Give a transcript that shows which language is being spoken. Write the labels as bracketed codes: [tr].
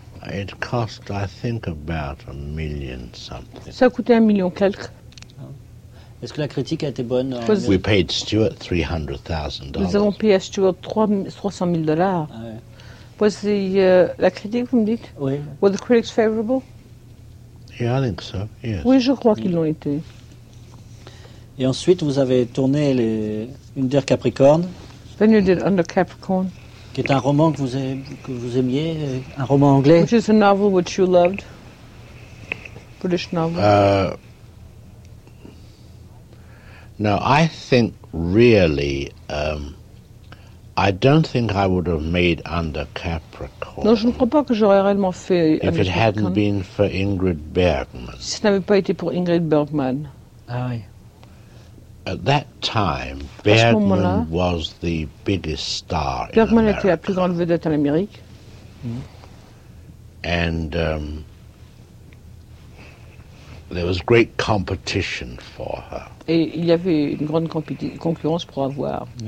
[en] It cost, I think, about a million something. [fr] Ça a coûté un million quelques. Est-ce que la critique a été bonne? [en] We paid Stuart $300,000. [fr] Nous avons payé à Stuart $300,000. [en] Was the [fr] la critique, vous me dites? Oui. [en] Were the critics favorable? Yeah, I think so. Yes. [fr] Oui, je crois qu'ils l'ont été. Et ensuite, vous avez tourné Under Capricorn. [en] Then you did Under Capricorn. [fr] Qui est un roman que vous aimiez, un roman anglais. [en] Which is a novel which you loved. British novel. No, I think really, I don't think I would have made Under Capricorn. [fr] Non, je ne crois pas que j'aurais réellement fait. [en] If it hadn't been for Ingrid Bergman. [fr] Si ce n'avait pas été pour Ingrid Bergman. Ah oui. [en] At that time, Bergman was the biggest star. [fr] Bergman était la plus grande vedette en Amérique. [en] And there was great competition for her. [fr] Et il y avait une grande concurrence pour avoir.